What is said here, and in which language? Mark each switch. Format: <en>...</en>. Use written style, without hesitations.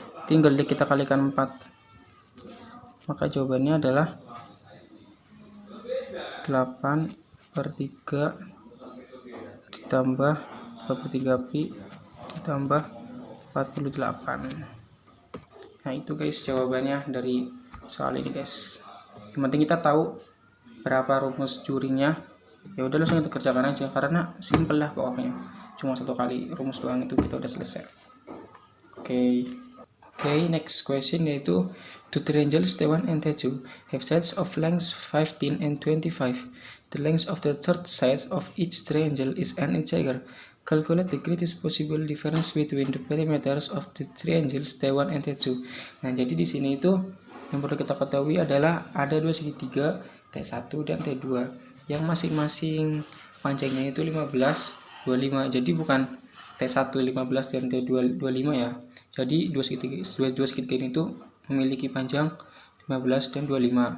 <id>Tinggal kita kalikan 4. Maka jawabannya adalah 8 per 3 ditambah 2 per 3 pi ditambah 48. Nah, itu guys jawabannya dari soal ini guys. Yang penting kita tahu berapa rumus jurinya. Ya udah langsung kita kerjakan aja karena simple lah pokoknya. Cuma satu kali rumus doang itu kita udah selesai.</id> <en>Oke, next question</en> <id>yaitu</id> <en>two triangles T1 and T2 have sides of lengths 15 and 25. The length of the third side of each triangle is an integer. Calculate the greatest possible difference between the perimeters of the triangles T1 and T2.</en> <id>Nah, jadi di sini itu yang perlu kita ketahui adalah ada dua segitiga T1 dan T2 yang masing-masing panjangnya itu 15, 25. Jadi bukan T1 15 dan T2 25 ya. Jadi dua segitiga ini itu memiliki panjang 15 dan 25.</id>